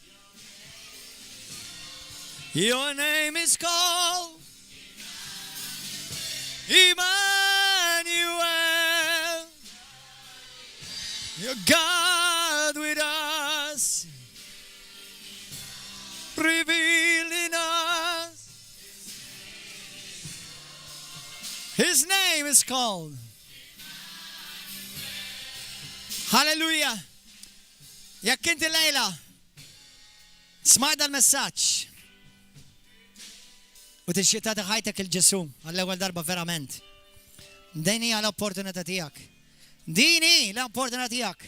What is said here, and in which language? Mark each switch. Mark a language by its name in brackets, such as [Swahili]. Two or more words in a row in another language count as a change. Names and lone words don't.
[English] Your name is called Emmanuel. You're God with us, revealed in us. His name is called. Hallelujah. [Maltese] Jekk inti lejla smaj dal-messaġġ u tixtieq tagħti ħajtek il-Ġesu għall-ewwel darba verament. Din hija l-opportunità tiegħek. Din hi l-opportunità tiegħek.